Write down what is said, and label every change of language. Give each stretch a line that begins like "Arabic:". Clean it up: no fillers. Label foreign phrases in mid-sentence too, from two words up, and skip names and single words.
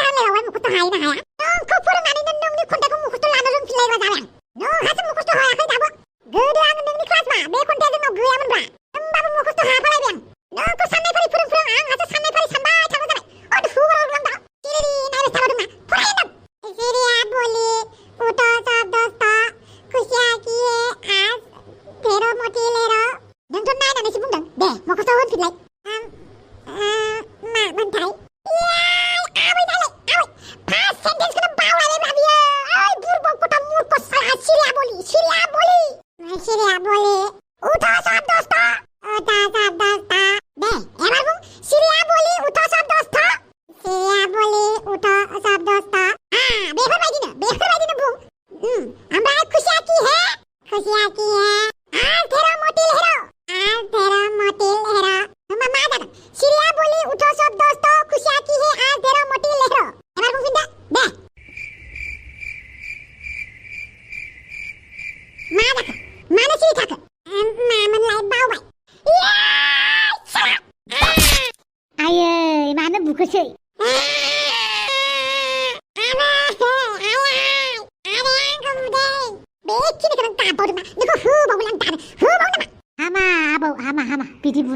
Bodo: होनलायबावबाय मखस्थ' हायो ना हाया नोंखौ फोरोंनानैनो नोंनि खन्थाइखौ मखस्थ' लानो रोंफिनलायग्रा जाबाय आं नोंहासो मखस्थ' हायाखै दाबो गोदो आङो नोंनि क्लासमा बे खन्थाइया जोंनाव गैयामोनब्रा होमबाबो मखस्थ' हाफालायबाय आं नोंखौ साननाय फारि फोरों आंहासो साननाय फारि सानबाय थाग्रा जाबाय धुबराव दा सिरि नायबाय थाबाय दंना फराय होनदों सिरिया
Hindi: बोली उठो सब दोस्तों खुशियाँ की है आज ढेरों मोती लहरों
Bodo: नोंथ' नायनानैसो बुंदों दे मखस्थ' होनफिनलाय मा मोनथाय आबै दालाय आबै फार्स्ट सेन्टेन्सखौनो बावलायबायब्रा बियो ओइ बुरबक
Hindi: गथ' मूर्ख साला
Bodo: सिरिया बोली उठो सब दोस्तों दे एबार बुं सिरिया
Hindi: बोली उठो सब दोस्तों
Bodo: सिरिया
Hindi: बोली उठो सब दोस्तों
Bodo: बेफोरबायदिनो बुं ओमफ्राय
Hindi: खुशियाँ की है आज ढेरों मोती लहरों
Bodo: होमबा मा जागोन सिरिया
Hindi: बोली उठो सब दोस्तों खुशियाँ की है आज ढेरों मोती लहरों
Bodo: एबार बुंफिनदो दे मा जाखो मानो सिरि थाखो मामोनलाय बावबाय आयै मानो बुखोसै हामा आबौ हामा बिदि बुनो